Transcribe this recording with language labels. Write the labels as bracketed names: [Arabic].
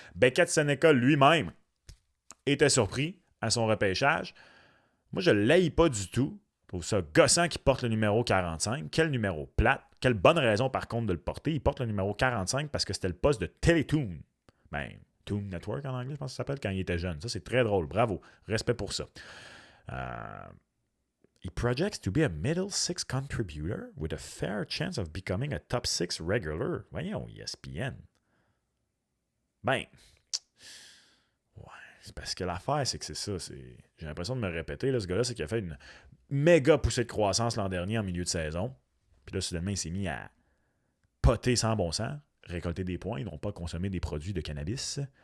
[French] Beckett Seneca lui-même était surpris à son repêchage. Moi, je ne l'haïs pas du tout. Je trouve ça gossant qui porte le numéro 45. Quel numéro plate. Quelle bonne raison, par contre, de le porter. Il porte le numéro 45 parce que c'était le poste de Teletoon. Ben, Toon Network en anglais, je pense que ça s'appelle, quand il était jeune. Ça, c'est très drôle. Bravo. Respect pour ça. [English] He projects to be a middle six contributor with a fair chance of becoming a top 6 regular. [French] Voyons, ESPN. Ben, ouais, c'est parce que l'affaire, c'est que c'est ça. J'ai l'impression de me répéter. Là, ce gars-là, c'est qu'il a fait une méga poussée de croissance l'an dernier en milieu de saison. Puis là, soudainement, il s'est mis à poter sans bon sens, récolter des points, non pas consommer des produits de cannabis.